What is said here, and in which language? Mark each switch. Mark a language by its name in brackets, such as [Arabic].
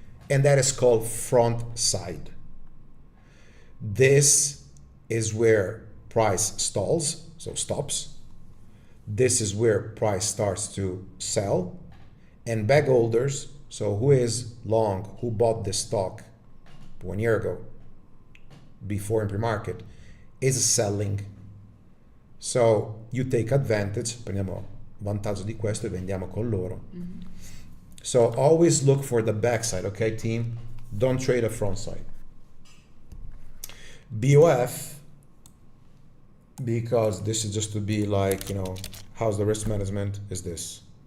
[English] And that is called front side. This is where price stalls, so stops. This is where price starts to sell, and bag holders, so who is long, who bought this stock 1 year ago before in pre-market, is selling. So you take advantage, [Italian] prendiamo vantaggio di questo e vendiamo con loro. [English] So always look for the backside, okay, team? Don't trade a front side. BOF, because this is just to be like, you know, how's the risk management, is this.